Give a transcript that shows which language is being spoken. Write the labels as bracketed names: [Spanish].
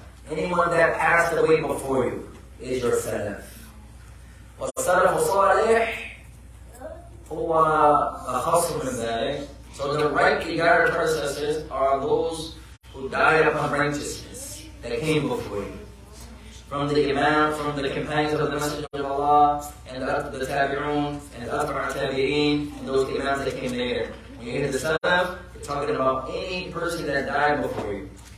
[English] Anyone that passed away before you is your Salaf. [Arabic] والسلف الصالح هو أخص من ذلك. [English] So the rightly guided predecessors are those who died upon righteousness that came before you. From the Imam, from the companions of the Messenger of Allah, and the Tabi'un, and the Atbar Tabi'in, and those Imams that came later. When you hear the Salaf, you're talking about any person that died before you.